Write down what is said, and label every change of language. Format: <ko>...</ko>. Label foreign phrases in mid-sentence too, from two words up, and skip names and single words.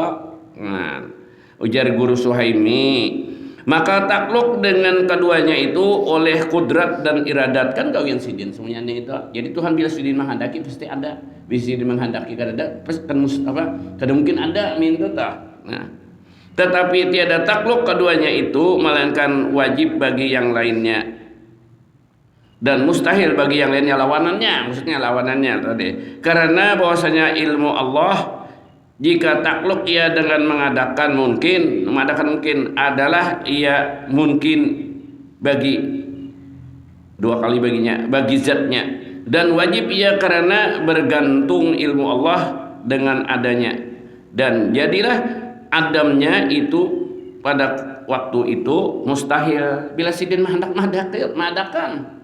<bjn>Nah, ujar guru Suhaimi, maka takluk dengan keduanya itu oleh kudrat dan iradat kan gawian sidin semuanya itu. Jadi Tuhan bila sidin menghendaki pasti ada, bila sidin menghendaki kada ada pasti kan kada mungkin ada minta tah. Nah, tetapi tiada takluk keduanya itu melainkan wajib bagi yang lainnya dan mustahil bagi yang lainnya lawanannya, maksudnya lawanannya tadi. Karena bahwasanya ilmu Allah jika takluk ia dengan mengadakan mungkin adalah ia mungkin bagi dua kali baginya bagi zatnya, dan wajib ia karena bergantung ilmu Allah dengan adanya, dan jadilah adamnya itu pada waktu itu mustahil bila sidin mengadakan.</bjn>